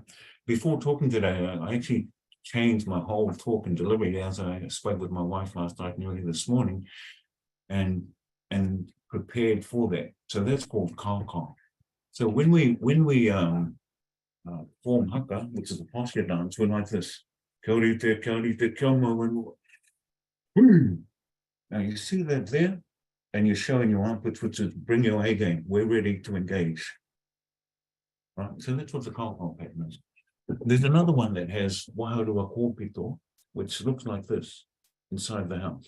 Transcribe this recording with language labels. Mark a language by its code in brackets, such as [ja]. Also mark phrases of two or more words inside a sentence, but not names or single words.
[en] Before talking today, I actually changed my whole talk and delivery as I spoke with my wife last night and early this morning, and prepared for that. So that's called Kalkal. So when we form haka, which is a posture dance, we're like this. [mi] Kia ora, kia mau whenua. [en] Now you see that there, and you're showing your armpits, which is bring your A game. We're ready to engage. Right, so that's what the Kalkal pattern is. There's another one that has [mi] Wahaurua kōpito, [en] which looks like this inside the house.